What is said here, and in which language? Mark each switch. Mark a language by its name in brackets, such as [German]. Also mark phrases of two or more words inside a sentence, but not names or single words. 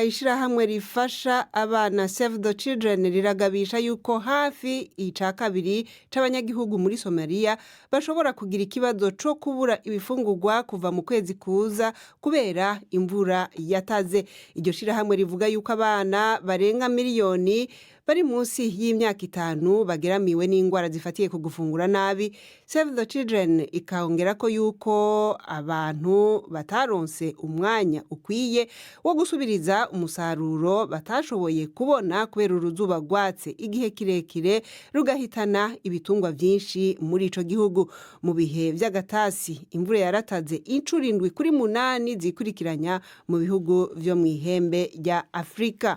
[Rundi] Ishirahamwe rifasha abana Save the Children riragabisha yuko hafi ica kabiri c'abanyagihugu muri Somalia bashobora kugira ikibazo co kubura ibifungurwa kuva mu kwezi kuza kubera imvura yataze. Iryo shirahamwe rivuga yuko abana barenga miliyoni bari munsi y'imyaka 5 bageramiwe n'ingwara zifatiye ku gufungura nabi. Save the Children ikongera ko yuko abantu bataronse umwanya ukwiye wo gusubiriza umusaruro batashoboye kubona kubera uruzuba rwatse igihe kirekire rugahitana ibitungwa byinshi muri ico gihugu. Mu bihe by'agatasi imvura yarataze incuro 7 kuri 8 zikurikiranya mu bihugu vyo mu ihembe rya Afrika.